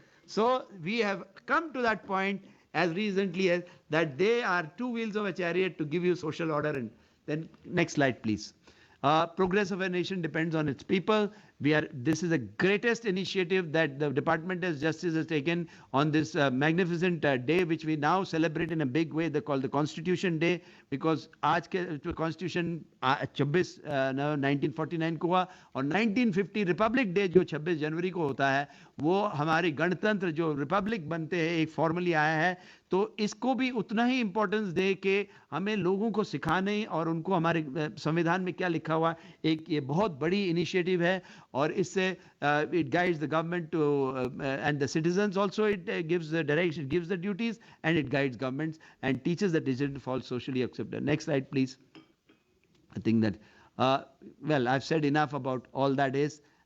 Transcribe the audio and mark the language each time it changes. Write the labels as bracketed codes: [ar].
[en] So we have come to that point as recently as that they are two wheels of a chariot to give you social order. And then next slide, please. Progress of a nation depends on its people. This is the greatest initiative that the Department of Justice has taken on this magnificent day, which we now celebrate in a big way. They call the Constitution Day, because [hi] आज के Constitution 1949 को हुआ, और 1950 Republic Day जो 26 जनवरी को होता है, वो हमारी गणतंत्र जो रिपब्लिक बनते हैं एक फॉर्मली आया है. तो इसको भी उतना ही इंपॉर्टेंस दे के हमें लोगों को सिखाने और उनको हमारे संविधान में क्या लिखा हुआ, एक ये बहुत बड़ी इनिशिएटिव है. और इससे [en] it guides the government to and the citizens also. It gives the direction, gives the duties, and it guides governments and teaches the decision for socially accepted. Next slide, please. I think that well, I've said enough about all that is.